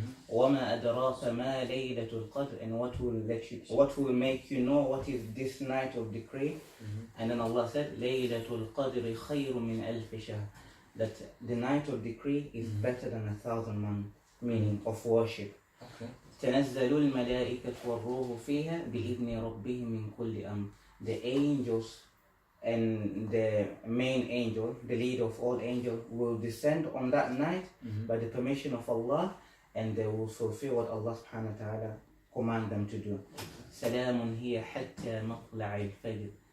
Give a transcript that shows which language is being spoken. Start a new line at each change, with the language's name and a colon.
Arabic: وَمَا أَدْرَاكَ مَا لَيْلَةُ الْقَدْرِ,
English: and what will make you know what is this night of decree. And then Allah said,
Arabic: لَيْلَةُ الْقَدْرِ خَيْرٌ مِنْ أَلْفِ شَهْرٍ,
English: that the night of decree is better than 1,000 months, meaning of worship.
Arabic: تنزل الملائكة والروح فيها بإذن ربهم من كل أمر.
English: The angels and the main angel, the leader of all angels, will descend on that night by the permission of Allah, and they will fulfill what Allah subhanahu wa ta'ala command them to do.
Arabic: سلام هي حتى مطلع الفجر.